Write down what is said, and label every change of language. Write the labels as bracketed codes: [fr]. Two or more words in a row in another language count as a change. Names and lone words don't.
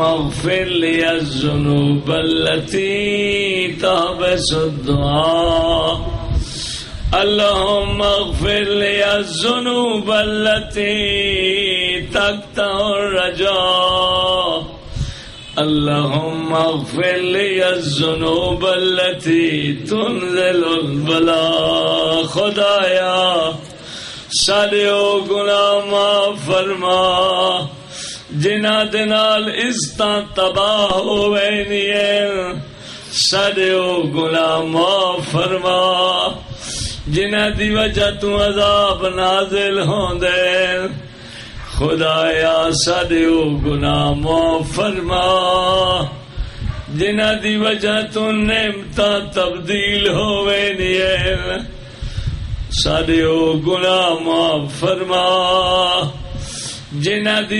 [ar] اغفر لي الذنوب التي تحبس الدعاء اللهم اغفر لي الذنوب التي تقطع الرجاء اللهم اغفر لي الذنوب التي تنزل البلاء خدایا [pa] سارے گناہ معاف فرما جنہاں دے نال عزتاں تباہ ہوئے نہیں سارے گناہ معاف فرما جنہاں دی وجہ تو عذاب نازل ہوندے خدایا سارے گناہ معاف فرما جنہاں دی وجہ تو نعمتاں تبدیل ہوئے نہیں سارے گناہ معاف فرما جنہاں دی